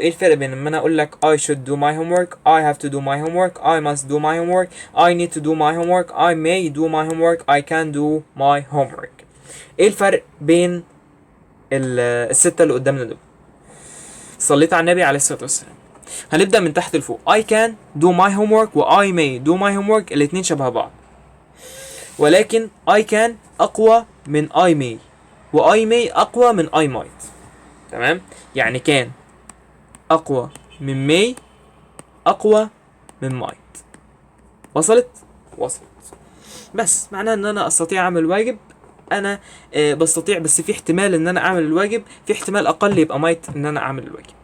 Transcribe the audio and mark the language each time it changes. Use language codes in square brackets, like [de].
[ar] ايه الفرق بين لما انا اقول لك [en] I should do my homework، I have to do my homework، I must do my homework، I need to do my homework، I may do my homework، I can do my homework. [ar] ايه الفرق بين الستة اللي قدامنا دول؟ صليت على النبي عليه الصلاة والسلام. هنبدأ من تحت لفوق. [en] I can do my homework و I may do my homework [ar] الاتنين شبه بعض، ولكن [en] I can [ar] أقوى من [en] I may، و I may أقوى من I might. [ar] تمام. يعني كان أقوى من may أقوى من might. وصلت؟ وصلت. بس معناه ان انا استطيع اعمل واجب، انا بستطيع، بس في احتمال ان انا اعمل الواجب، في احتمال اقل يبقى مايت ان انا اعمل الواجب.